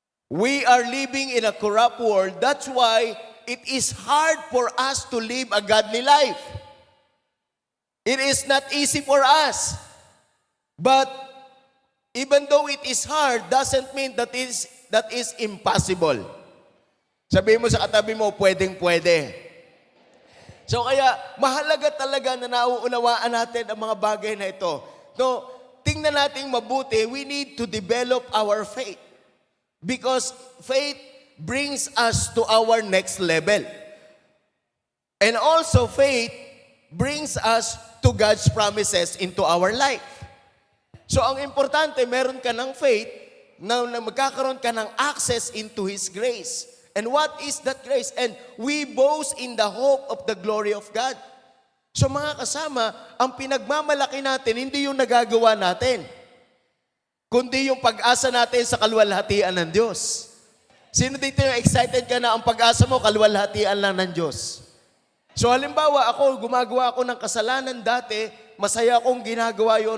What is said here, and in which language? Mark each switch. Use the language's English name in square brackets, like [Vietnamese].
[English] We are living in a corrupt world. That's why it is hard for us to live a godly life. It is not easy for us. But even though it is hard, doesn't mean that is impossible. [Filipino] Sabihin mo sa katabi mo, pwedeng-pwede. So kaya, mahalaga talaga na nauunawaan natin ang mga bagay na ito. [English] No, [Filipino] tingnan natin mabuti, [English] we need to develop our faith. Because faith brings us to our next level. And also faith brings us to God's promises into our life. [Filipino] So ang importante, meron ka ng faith na magkakaroon ka ng access [English] into His grace. And what is that grace? And we boast in the hope of the glory of God. [Filipino] So mga kasama, ang pinagmamalaki natin, hindi yung nagagawa natin, kundi yung pag-asa natin sa kaluwalhatian ng Diyos. Sino dito yung excited ka na ang pag-asa mo, kaluwalhatian lang ng Diyos? So halimbawa, gumagawa ako ng kasalanan dati, masaya akong ginagawa yun.